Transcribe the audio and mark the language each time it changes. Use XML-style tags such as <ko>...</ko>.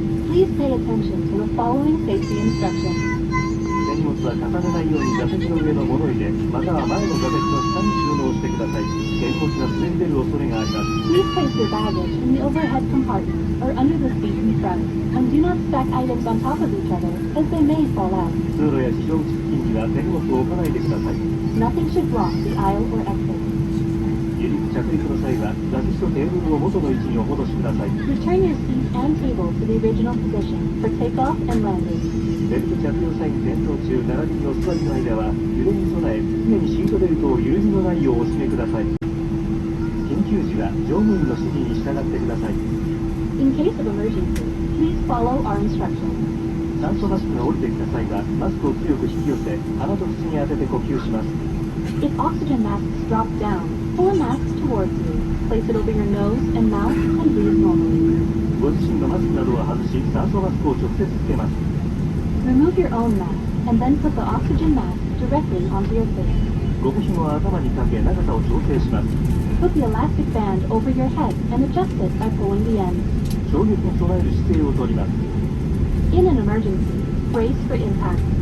<en>Please pay attention to the following safety instructions.</en> <ja>手荷物は重ねないように座席の上の物入れ、または前の座席の下に収納してください。手荷物が滑り出る恐れがあります。</ja> <en>Please place your baggage in the overhead compartment or under the seat in front, and do not stack items on top of each other, as they may fall out.</en> <ja>通路や非常口付近には手荷物を置かないでください。</ja> <en>Nothing should block the aisle or exit.</en> <ja>離陸着陸の際は座席とテーブルを元の位置にお戻しください。</ja> <en>Return your seat and table to the original position for takeoff and landing.</en> <ja>ベルト着用際に転倒中、並びにお座りの間は揺れに備え、常にシートベルトを緩みのないようお締めください。緊急時は乗務員の指示に従ってください。</ja> <en>In case of emergency, please follow our instructions.</en> <ja>酸素マスクが降りてきた際はマスクを強く引き寄せ、鼻と口に当てて呼吸します。</ja> <en>If oxygen masks drop down, pull a mask towards you. Place it over your nose and mouth and breathe normally.</en> <ja>ご自身のマスクなどを外し、酸素マスクを直接つけます。</ja> <en>Remove your own mask and then put the oxygen mask directly onto your face.</en> <ja>ゴム紐を頭にかけ長さを調整します。</ja> <en>Put the elastic band over your head and adjust it by pulling the end.</en> <ja>衝撃に備える姿勢をとります。</ja> <en>In an emergency, brace for impact.</en>